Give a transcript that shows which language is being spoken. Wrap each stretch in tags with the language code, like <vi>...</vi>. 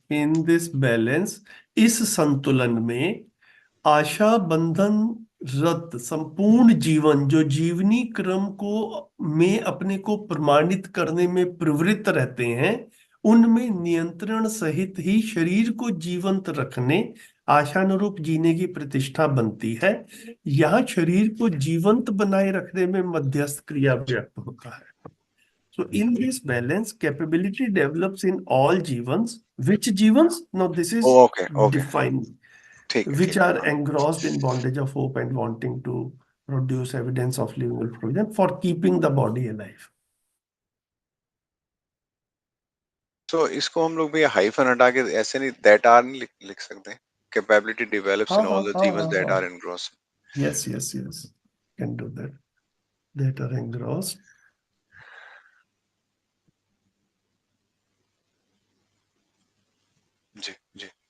<en>in this balance,</en> <hi>इस संतुलन में आशा बंधन रत संपूर्ण जीवन जो जीवनी क्रम को में अपने को प्रमाणित करने में प्रवृत्त रहते हैं, उनमें नियंत्रण सहित ही शरीर को जीवंत रखने, आशानुरूप जीने की प्रतिष्ठा बनती है। यहाँ शरीर को जीवंत बनाए रखने में मध्यस्थ क्रिया व्यक्त होता है।</hi> <en>So in this balance, capability develops in all jivans. Which jivans? Now this is Okay. defined.</en> <hi>ठीक है,</hi> <en>Which are engrossed in bondage of hope and wanting to produce evidence of living provision for keeping the body alive.</en> <hi>तो इसको हम लोग भी hyphen हटा के ऐसे नहीं</hi> <en>that are</en> <hi>नहीं लिख सकते?</hi> <en>Capability develops in all the jivans that are engrossed. Yes. Can do that. That are engrossed.</en> <hi>Ji.</hi>